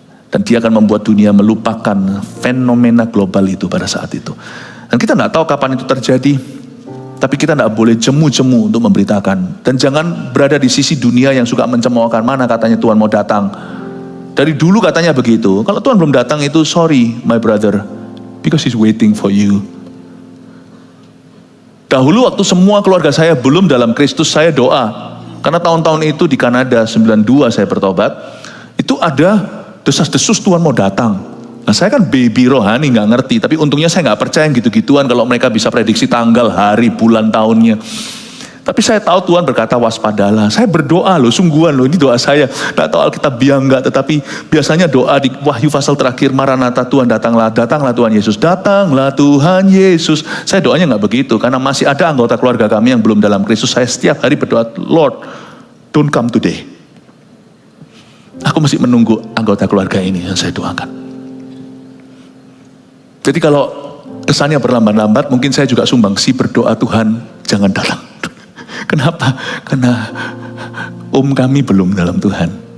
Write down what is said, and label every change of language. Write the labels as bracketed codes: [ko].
[id] Dan dia akan membuat dunia melupakan fenomena global itu pada saat itu. Dan kita tidak tahu kapan itu terjadi. Tapi kita tidak boleh jemu-jemu untuk memberitakan. Dan jangan berada di sisi dunia yang suka mencemoohkan, mana katanya Tuhan mau datang. Dari dulu katanya begitu. Kalau Tuhan belum datang itu [en] sorry my brother, because he's waiting for you. [id] Dahulu waktu semua keluarga saya belum dalam Kristus, saya doa. Karena tahun-tahun itu di Kanada, 92 saya bertobat. Itu ada desas-desus Tuhan mau datang. Nah saya kan baby rohani, gak ngerti. Tapi untungnya saya gak percaya gitu-gituan kalau mereka bisa prediksi tanggal, hari, bulan, tahunnya. Tapi saya tahu Tuhan berkata waspadalah. Saya berdoa loh, sungguhan loh, ini doa saya. Gak tahu Alkitab biang gak, tetapi biasanya doa di Wahyu pasal terakhir, Maranatha Tuhan datanglah, datanglah Tuhan Yesus, datanglah Tuhan Yesus. Saya doanya gak begitu, karena masih ada anggota keluarga kami yang belum dalam Kristus. Saya setiap hari berdoa, [en] Lord, don't come today. [id] Aku masih menunggu anggota keluarga ini yang saya doakan. Jadi kalau kesannya berlambat-lambat, mungkin saya juga sumbangsi berdoa Tuhan jangan datang. Kenapa? Karena kami belum dalam Tuhan.